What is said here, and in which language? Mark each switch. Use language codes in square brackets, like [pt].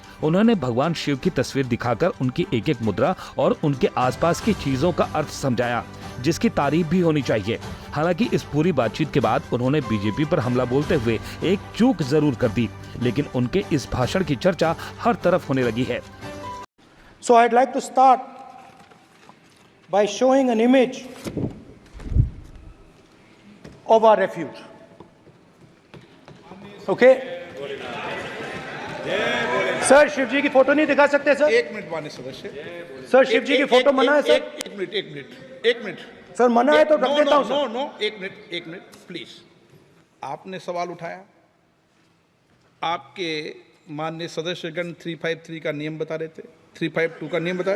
[hi] उन्होंने भगवान शिव की तस्वीर दिखाकर उनकी एक एक मुद्रा और उनके आसपास की चीजों का अर्थ समझाया, जिसकी तारीफ भी होनी चाहिए। हालांकि इस पूरी बातचीत के बाद उन्होंने बीजेपी पर हमला बोलते हुए एक चूक जरूर कर दी, लेकिन उनके इस भाषण की चर्चा हर तरफ होने लगी है। [en] So I'd like to start by showing an image of our refuge. Okay? [hi] Sir, Shiv जी की फोटो नहीं दिखा सकते सर? एक मिनट माननीय सदस्य। सर, शिव जी की फोटो मना है सर? एक मिनट सर, मना है तो रख देता हूं सर। नो, एक मिनट प्लीज। आपने सवाल उठाया, आपके माननीय सदस्यगण 353 का नियम बता रहे थे, 352 का नियम बताया।